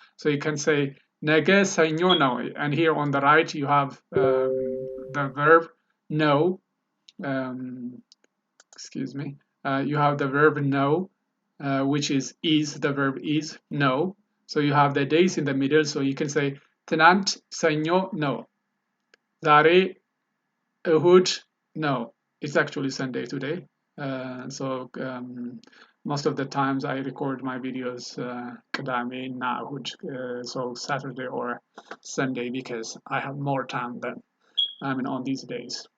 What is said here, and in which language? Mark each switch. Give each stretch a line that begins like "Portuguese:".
English: So you can say
Amharic: ነገ ሰኞ ነው,
English: and here on the right you have the verb know. Excuse me, you have the verb know, which is the verb is know. So you have the days in the middle. So you can say
Amharic: ትናንት ሰኞ ነው, ዛሬ እሁድ ነው.
English: It's actually Sunday today. So most of the times I record my videos
Amharic: ቅዳሜ እና እሁድ,
English: so Saturday or Sunday, because I have more time than on these days.